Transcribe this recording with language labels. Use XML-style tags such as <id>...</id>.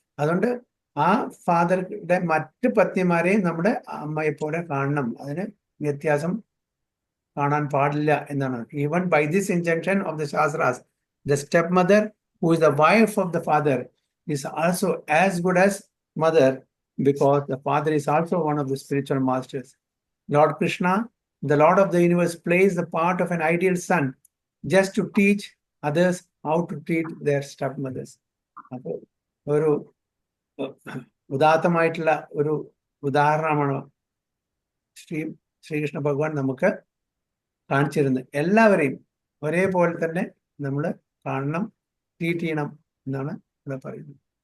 <ml>അതുകൊണ്ട് ആ ഫാദറുടെ മറ്റ് പത്നിമാരെയും നമ്മുടെ അമ്മയെ പോലെ കാണണം, അതിന് വ്യത്യാസം കാണാൻ പാടില്ല എന്നാണ്.</ml> <en>Even by this injunction of the shastras, the step mother who is the wife of the father is also as good as mother, because the father is also one of the spiritual masters. Lord Krishna, the Lord of the universe, plays the part of an ideal son just to teach others how to treat their stepmothers.</en> <ml>അപ്പോൾ ഒരു ഉദാത്തമായിട്ടുള്ള ഒരു ഉദാഹരണമാണ് ശ്രീകൃഷ്ണ ഭഗവാൻ നമുക്ക് കാണിച്ചിരുന്നത്. എല്ലാവരെയും ഒരേപോലെ തന്നെ നമ്മൾ കാണണം, ട്രീറ്റ് ചെയ്യണം എന്നാണ് ഇവിടെ പറയുന്നത്.</ml>